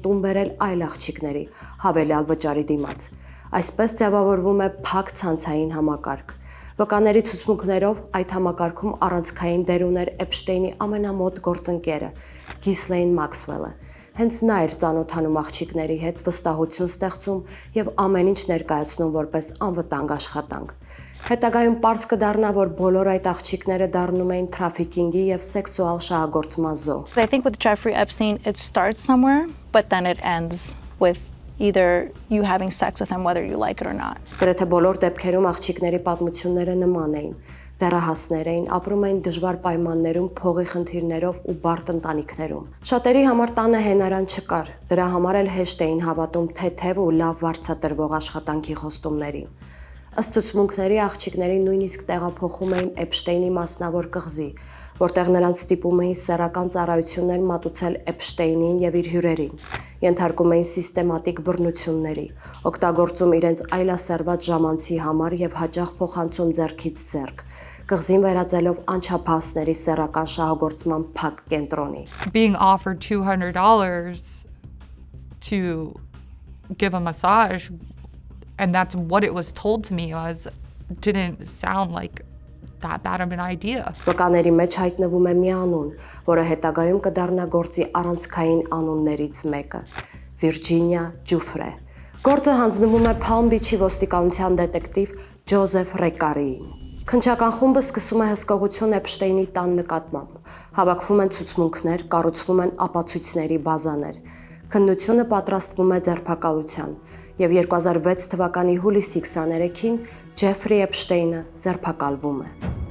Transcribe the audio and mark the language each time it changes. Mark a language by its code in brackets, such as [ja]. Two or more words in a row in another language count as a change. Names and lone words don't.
[hy] տուն բերել այլ աղջիկների, հավելյալ վճարի դիմաց։ Այսպես ձևավորվում է փակ ցանցային համակարգ։ Վկաների ցուցմունքներով այդ համակարգում առանցքային դեր ուներ Էփշտեյնի ամենամոտ գործընկերը՝ Գիսլեյն Մաքսվելը։ Հենց նա էր ծանոթանում աղջիկների հետ, վստահություն ստեղծում եւ ամեն ինչ ներկայացնում որպես անվտանգ աշխատանք։ Հետագայում պարզ կդառնա, որ բոլոր այդ աղջիկները դառնում էին թրաֆիքինգի եւ սեքսուալ շահագործման զոհ։ [en] I think with Jeffrey Epstein, it starts somewhere, but then it ends with either you having sex with him whether you like it or not. [hy] Գրեթե բոլոր դեպքերում աղջիկների պատմությունները նման էին։ Դեռահասներ էին, ապրում էին դժվար պայմաններում, փողի խնդիրներով ու բարդ ընտանիքներում։ Շատերի համար տանը հենարան չկար, դրա համար էլ հեշտ էին հավատում թեթև ու լավ վարձատրվող աշխատանքի խոստումներին։ Ըստ ցուցմունքների աղջիկների նույնիսկ տեղափոխում էին Էփշտեյնի մասնավոր կղզի, որտեղ նրանց ստիպում էին սեռական ծառայություններ մատուցել Էփշտեյնին եւ իր հյուրերին, ենթարկում էին սիստեմատիկ բռնությունների, օգտագործում իրենց այլասերված ժամանցի համար եւ հաճախ փոխանցում ձեռքից ձեռք, կղզին վերածելով անչափահասների սեռական շահագործման փակ կենտրոնի։ [en] Being offered $200 to give a massage, and that's what it was told to me, didn't sound like that bad of an idea. [hy] Վկաների մեջ հայտնվում է մի անուն, որը հետագայում կդառնա գործի առանցքային անուններից մեկը՝ Վիրջինիա Ջուֆրե։ Գործը հանձնվում է Palm Beach-ի ոստիկանության դետեկտիվ Ջոզեֆ Ռեկարիին։ Քննչական խումբը սկսում է հսկողություն Էփշտեյնի տան նկատմամբ։ Հավաքվում են ցուցմունքներ, կառուցվում են ապացույցների բազաներ։ Քննությունը պատրաստվում է ձերբակալության, եւ 2006 թվականի հուլիսի 23-ին Ջեֆրի Էփշտեյնը ձերբակալվում է։